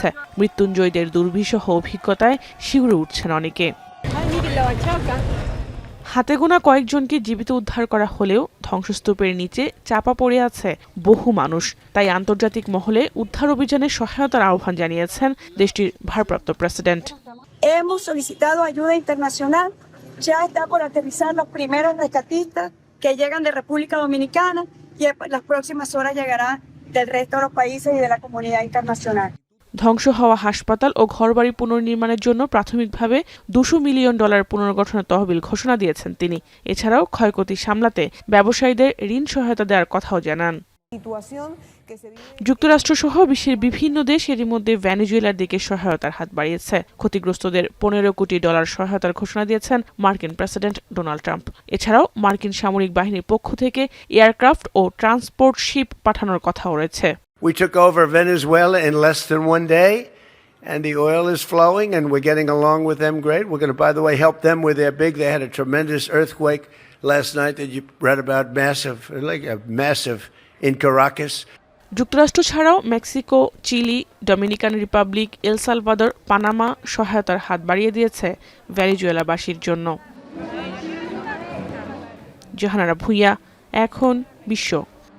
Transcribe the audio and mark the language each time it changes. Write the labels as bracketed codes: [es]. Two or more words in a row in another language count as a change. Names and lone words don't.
[bn] মৃত্যুঞ্জয়দের দুর্বিষহ অভিজ্ঞতায় শিউরে উঠছেন অনেকে। হাতে গোনা কয়েকজনকে জীবিত উদ্ধার করা হলেও ধ্বংসস্তূপের নিচে চাপা পড়ে আছে বহু মানুষ। তাই আন্তর্জাতিক মহলে উদ্ধার অভিযানে সহায়তার আহ্বান জানিয়েছেন দেশটির ভারপ্রাপ্ত প্রেসিডেন্ট। [es] Hemos solicitado ayuda internacional. Ya está por aterrizar los primeros rescatistas que llegan de República Dominicana y en las próximas horas llegarán del resto de los países y de la comunidad internacional. [bn] ধ্বংস হওয়া হাসপাতাল ও ঘরবাড়ি পুনর্নির্মাণের জন্য প্রাথমিকভাবে $200 মিলিয়ন পুনর্গঠনের তহবিল ঘোষণা দিয়েছেন তিনি। এছাড়াও ক্ষয়ক্ষতি সামলাতে ব্যবসায়ীদের ঋণ সহায়তা দেওয়ার কথাও জানান। যুক্তরাষ্ট্রসহ বিশ্বের বিভিন্ন দেশ এরই মধ্যে ভেনেজুয়েলার দিকে সহায়তার হাত বাড়িয়েছে। ক্ষতিগ্রস্তদের $15 কোটি সহায়তার ঘোষণা দিয়েছেন মার্কিন প্রেসিডেন্ট ডোনাল্ড ট্রাম্প। এছাড়াও মার্কিন সামরিক বাহিনীর পক্ষ থেকে এয়ারক্রাফট ও [en] transport ship [bn] পাঠানোর কথাও রয়েছে। [en] We took over Venezuela in less than 1 day, and the oil is flowing, and we're getting along with them great. We're going to, by the way, help them with their they had a tremendous earthquake last night that you read about, massive in Caracas. [bn] যুক্তরাষ্ট্র ছাড়াও মেক্সিকো, চিলি, ডমিনিকান রিপাবলিক, এল সালভাদর, পানামা সহায়তার হাত বাড়িয়ে দিয়েছে ভেনেজুয়েলাবাসীর জন্য। জাহানারা ভুঁইয়া, এখন বিশ্ব।